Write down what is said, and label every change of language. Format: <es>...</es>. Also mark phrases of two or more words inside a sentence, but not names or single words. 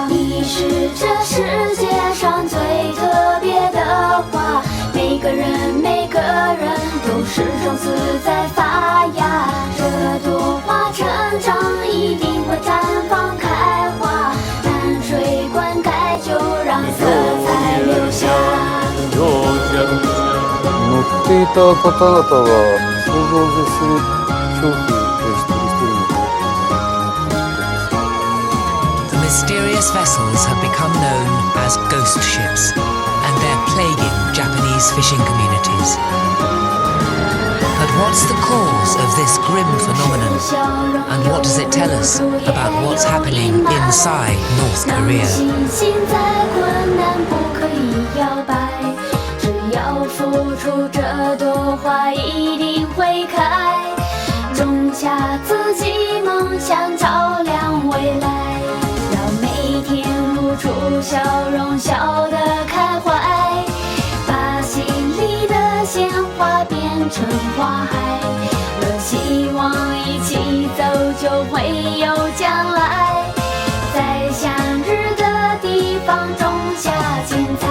<zh>你是这世界上最特别的花，每个人都是种子在发芽，这朵花成长一定会绽放开花，淡水灌溉就让色彩留下。</zh> <ja>乗っていた方々が想像を絶する恐怖で一人一人の</ja> <en>The mysterious vessels have become known as ghost ships, and they're plaguing Japanese fishing communities. But what's the cause of this grim phenomenon, and what does it tell us about what's happening inside North Korea?</en> <zh>心再困难不可以摇摆，只要付出，这朵花一定会开，种下自己梦想，照亮未来，让每天露出笑容，笑得开怀，把心里的鲜花变成花海，若希望一起走，就会有将来，在向日的地方种下精彩。</zh>